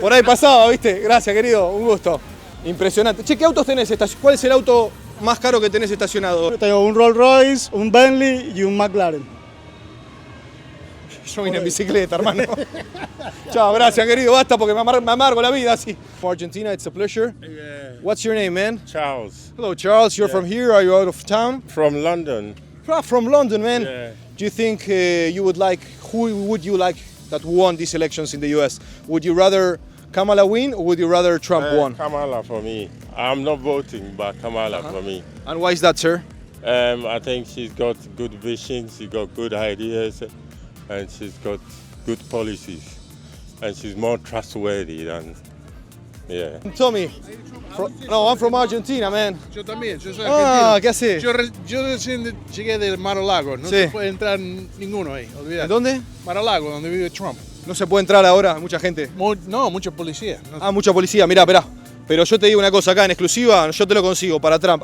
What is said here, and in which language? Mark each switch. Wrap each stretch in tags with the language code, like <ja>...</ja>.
<es>Por ahí pasaba, ¿viste? Gracias, querido. Un gusto. Impresionante. Che, ¿qué autos tenés? ¿Cuál es el auto más caro que tenés estacionado? Tengo un Rolls Royce, un Bentley y un McLaren. Yo vine en bicicleta, hermano. Chao, gracias, querido. Basta porque me amargo la vida así.</es> <en>From Argentina, it's a pleasure. Yeah. What's your name, man? Charles. Hello, Charles. You're from here? Are you out of town? From London. From London, man. Yeah. Do you think who would you like that won these elections in the US? Would you rather Kamala win or would you rather Trump won? Kamala for me. I'm not voting, but Kamala for me. And why is that, sir? I think she's got good vision, she's got good ideas, and she's got good policies. And she's more trustworthy than, yeah. Tommy. No, I'm from Argentina, man.</en> <es>Yo también, yo soy argentino. ¿Qué haces? Yo recién llegué del Mar-a-Lago, no se puede entrar ninguno ahí, olvidate. ¿Dónde? Mar-a-Lago, donde vive Trump. No se puede entrar ahora, mucha gente. No, mucha policía. Mucha policía, mirá. Pero yo te digo una cosa acá en exclusiva, yo te lo consigo para Trump.</es>